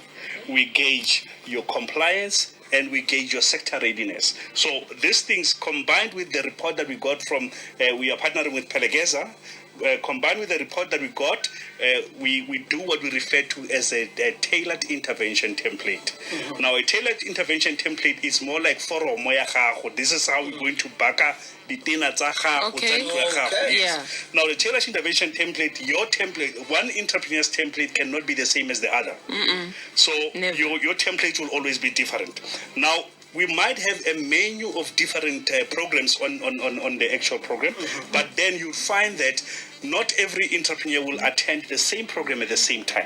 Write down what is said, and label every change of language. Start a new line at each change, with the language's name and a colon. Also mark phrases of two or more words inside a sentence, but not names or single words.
English: We gauge your compliance. And we gauge your sector readiness. So these things, combined with the report that we got from, we are partnering with Phelekeza, combined with the report that we got, we do what we refer to as a tailored intervention template. Now, a tailored intervention template is more like
Tswana: foromo ya gago.
English: This is how we're going to
Tswana: baka ditena tsa gago tsa ntlo ya gago.
English: Yes. Now, the tailored intervention template, your template, one entrepreneur's template cannot be the same as the other. So your template will always be different. Now, we might have a menu of different programs on the actual program, but then you'll find that not every entrepreneur will attend the same program at the same time.